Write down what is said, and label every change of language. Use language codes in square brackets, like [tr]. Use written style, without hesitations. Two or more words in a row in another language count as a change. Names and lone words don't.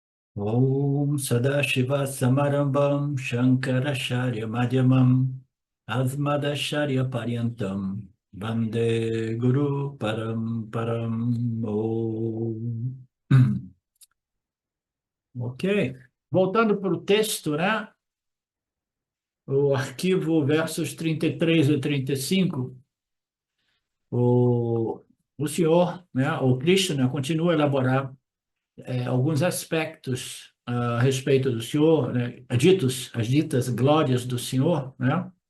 [sa] Om Sadashiva Samarambam Shankaracharya Madhyamam Asmadacharya Paryantam Vande Guru Param Om. [pt] Ok. Voltando para o texto, né? O arquivo versos 33 e 35, o, o senhor, né, o Krishna, continua a elaborar alguns aspectos a respeito do Senhor, né, as ditas glórias do Senhor, né?